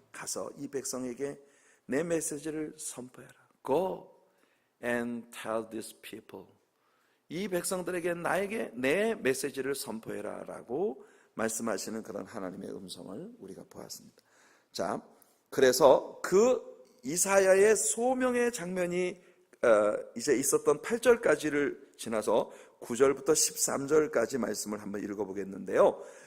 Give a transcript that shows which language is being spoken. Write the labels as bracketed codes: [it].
[ko] 가서 이 백성에게 내 메시지를 선포해라. [en] Go and tell these people. [ko] 이 백성들에게 나에게 내 메시지를 선포해라 라고 말씀하시는 그런 하나님의 음성을 우리가 보았습니다. 자, 그래서 그 이사야의 소명의 장면이 이제 있었던 8절까지를 지나서 9절부터 13절까지 말씀을 한번 읽어보겠는데요.